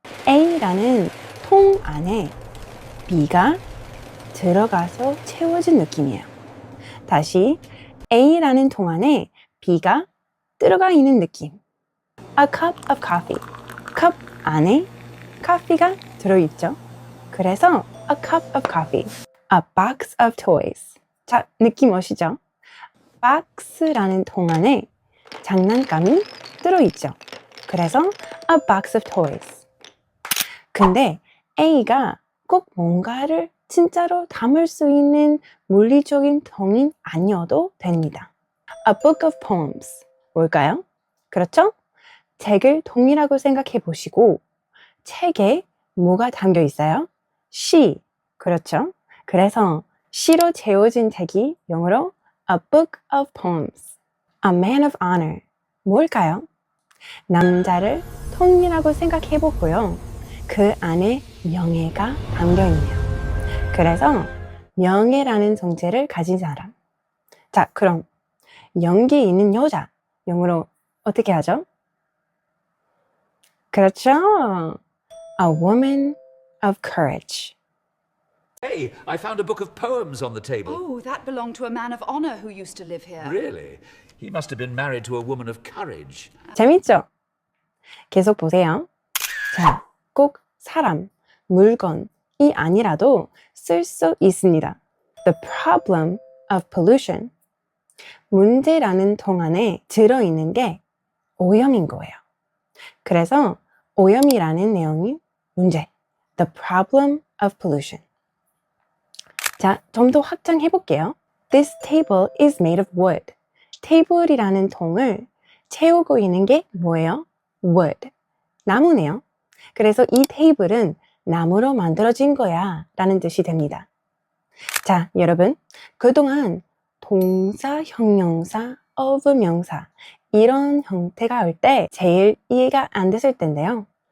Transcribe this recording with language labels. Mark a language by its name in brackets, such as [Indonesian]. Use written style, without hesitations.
[Korean] A라는 통 안에 B가 들어가서 채워진 느낌이에요. 다시 A라는 통 안에 B가 들어가 있는 느낌. [English] A cup of coffee. [Korean] 컵 안에 커피가 들어있죠. [English] 그래서 a cup of coffee. A box of toys. [Korean] 자, 느낌 오시죠? 박스라는 통 안에 장난감이 들어있죠. [English] 그래서 a box of toys. [Korean] 근데 A가 꼭 뭔가를 진짜로 담을 수 있는 물리적인 통이 아니어도 됩니다. [English] A book of poems. [Korean] 뭘까요? 그렇죠? 책을 통이라고 생각해 보시고 책에 뭐가 담겨 있어요? 시. 그렇죠? 그래서 시로 채워진 책이 영어로 [English] A book of poems. A man of honor. [Korean] 뭘까요? 남자를 통이라고 생각해 보고요. 그 안에 명예가 담겨 있네요. 그래서 명예라는 정체를 가진 사람. 자, 그럼 용기 있는 여자. 영어로 어떻게 하죠? 그렇죠. [English] A woman of courage. Hey, I found a book of poems on the table. Oh, that belonged to a man of honor who used to live here. Really? He must have been married to a woman of courage. [Korean] 재밌죠? 계속 보세요. 자, 꼭 사람, 물건이 아니라도 쓸 수 있습니다. [English] The problem of pollution. [Korean] 문제라는 통 안에 들어있는 게 오염인 거예요. 그래서 오염이라는 내용이 문제. [English] The problem of pollution. [Korean] 자, 좀 더 확장해 볼게요. [English] This table is made of wood. [Korean] 테이블이라는 통을 채우고 있는 게 뭐예요? Wood. 나무네요. 그래서 이 테이블은 나무로 만들어진 거야 라는 뜻이 됩니다. 자, 여러분, 그동안 동사, 형용사, of 명사 이런 형태가 올 때 제일 이해가 안 됐을 텐데요.